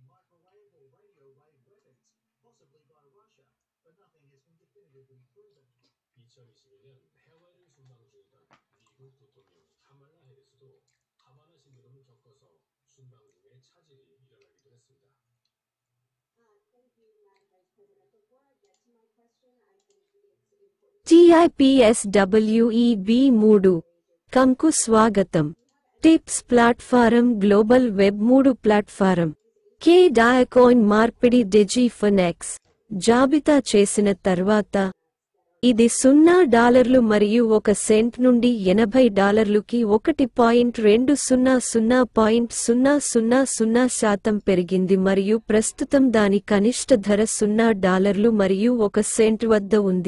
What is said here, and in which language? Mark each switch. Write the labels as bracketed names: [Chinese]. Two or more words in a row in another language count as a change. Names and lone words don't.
[English] possibly by Russia, but nothing has been definitively proven. [Korean] 2022년 해외를 순방 중이던 미국 부통령 카말라 해리스도 하바나 신드롬을 겪어서 순방 중에 차질이 일어나기도 했습니다. [Telugu] TIPSWEB3 కంకు స్వాగతం. టిప్స్ ప్లాట్ఫారం [English] global web 3 platform [Telugu] కే డయాకాయిన్ మార్పిడి డిజిఫినెక్స్ జాబితా చేసిన తర్వాత ఇది $0 మరియు 1 సెంట్ నుండి $80కి 1.200.000% పెరిగింది మరియు ప్రస్తుతం దాని కనిష్ట ధర $0 మరియు 1 సెంట్ వద్ద ఉంది.